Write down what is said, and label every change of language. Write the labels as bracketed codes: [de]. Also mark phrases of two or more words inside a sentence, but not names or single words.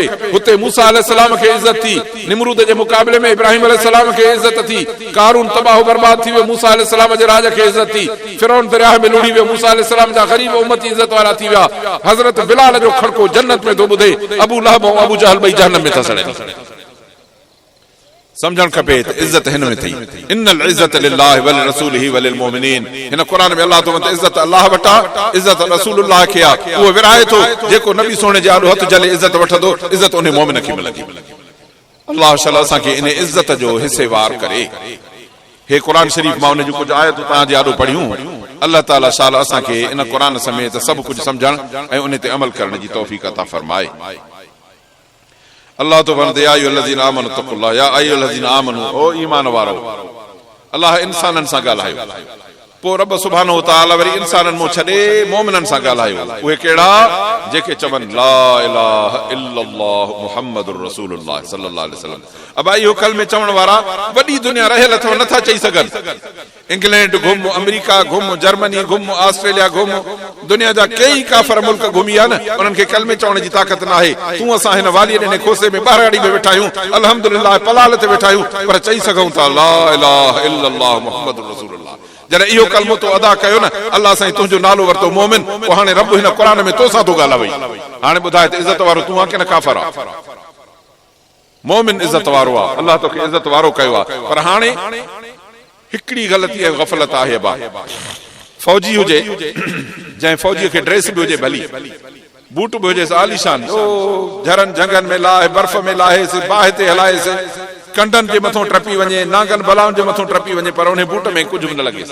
[sd] हुते मूसा अलैहिस्सलाम खे इज़त थी, निमरूद जे मुक़ाबले में इब्राहिम अलैहिस्सलाम खे इज़त थी, कारून तबाह बर्बाद थी वियो, मूसा अलैहिस्सलाम जे राज खे इज़त थी, फिरौन दरिया में लुड़ी वियो, मूसा अलैहिस्सलाम जा ग़रीब उम्मती इज़त वारा थी विया। हज़रत बिलाल जो खड़को जन्नत में थो ॿुधे, अबू लहब ऐं अबू जहल ॿई जहन्नम में था सड़नि। सम्झणु खपे त इज़त हिन में थी। [ar] إن العزة لله ولرسوله وللمؤمنين. [sd] हिन क़ुरान में अल्लाह तो वत इज़त अल्लाह वटा, इज़त रसूलुल्लाह खे आहे। उहो विराए थो जेको नबी सोने जे आॾो हथ जले इज़त वठंदो, इज़त उन मोमिन खे मिलंदी। अल्लाह शला असांखे इन इज़त जो हिसेवार करे। हे क़ुरान शरीफ़ मां उन जूं कुझु आयतूं तव्हांजे आॾो पढ़ियूं। अल्लाह ताला शाला असांखे इन क़ुरान समेत सभु कुझु सम्झण ऐं उन ते अमल करण जी तौफ़ीक़ अता फरमाए। [ar] अल्लाह [sd] तो फरमाए [ar] يا أيها الذين آمنوا اتقوا الله، يا أيها الذين آمنوا, [sd] ओ ईमान वारो। अल्लाह इंसाननि सां ॻाल्हायो, पोइ रब सुभानो व तआला वरी इंसाननि मां छॾे मोमिननि सां ॻाल्हायो। उहे कहिड़ा? जेके चवनि [ar] لا إله إلا الله محمد رسول الله صلى الله عليه وسلم. [sd] अब इहो कलमे चवण वारा वॾी दुनिया रहियल अथव, नथा चई सघनि। इंग्लैंड घुम, अमेरिका घुम, जर्मनी घुम, ऑस्ट्रेलिया घुम, दुनिया जा कई काफ़र मुल्क घुमी आहे न, उन्हनि खे कलमे चवण जी ताक़त न आहे। तूं असां हिन वालीअ ॾिने खोसे में ॿारगाड़ी में वेठा आहियूं, अल्हम्दुलिल्लाह पलाल ते वेठा आहियूं, पर चई सघूं था [ar] لا إله إلا الله محمد رسول الله. [sd] जॾहिं इहो कलमो तो अदा कयो न, अल्लाह साईं तुंहिंजो नालो वरितो मोमिन, पोइ हाणे रब हिन क़ुरान में तोसां थो ॻाल्हाए। हाणे ॿुधाए त इज़त वारो तूं आहे कि न काफ़र आहे? मोमिन इज़त वारो आहे, अल्लाह तोखे इज़त वारो कयो आहे। पर हाणे हिकिड़ी ग़लती ऐं गफ़लत आहे बा, फौजी हुजे, जंहिं फौजीअ खे ड्रेस बि हुजे भली, बूट बि हुजेसि आलीशान, ओ झरनि झंगनि में लाहे, बर्फ़ में लाहेसि, बाहि ते हलाएसि, कंडनि जे मथां टपी वञे, नांगनि बलाउनि जे मथां टपी वञे, पर उन बूट में कुझु बि न लॻेसि।